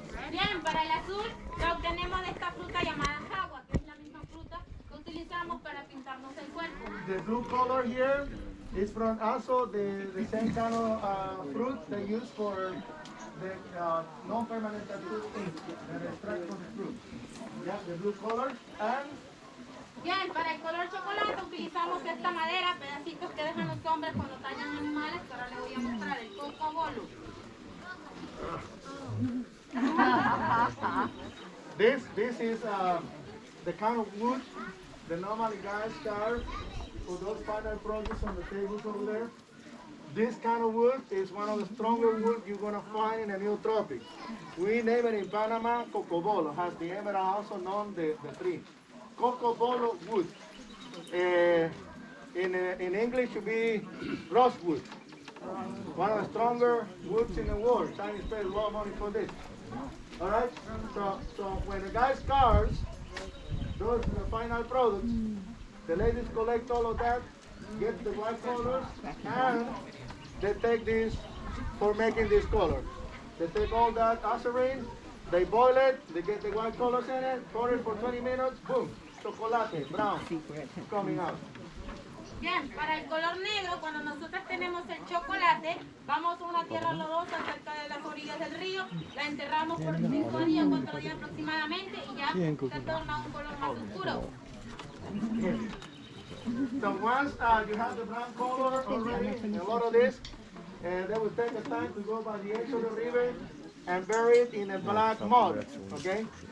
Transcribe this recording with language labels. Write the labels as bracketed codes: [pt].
[es] Bien, para el azul lo obtenemos de esta fruta llamada jagua, que es la misma fruta que utilizamos para pintarnos el cuerpo. [en] The blue color here is from also the same kind of fruit they use for the non-permanent tattoo ink, the extract from the fruit. Yeah, the blue color. And [es] Bien, para el color chocolate utilizamos esta madera, pedacitos que dejan los hombres cuando tallan animales, que ahora les voy a mostrar, el coco bolo. [en] this is the kind of wood that normally guys carve for those final projects on the tables over there. This kind of wood is one of the stronger wood you're gonna find in the new tropics. We name it in Panama cocobolo, has the emerald also known the tree. Cocobolo wood. In English should be rosewood. One of the stronger woods in the world. Chinese pay a lot of money for this. All right. So when the guy carves those final products, the ladies collect all of that, get the white colors, and they take this for making this color. They take all that acerine, they boil it, they get the white colors in it, pour it for 20 minutes, boom, chocolate, brown, coming out. [es] Bien, para el color negro, cuando nosotros tenemos el chocolate, vamos a una tierra lodosa cerca de las orillas del río, la enterramos por 5 días, 4 días aproximadamente y ya se torna un color más oscuro. [en] So once you have the brown color already, a lot of this, they will take the time to go by the edge of the river and bury it in a black mud, okay?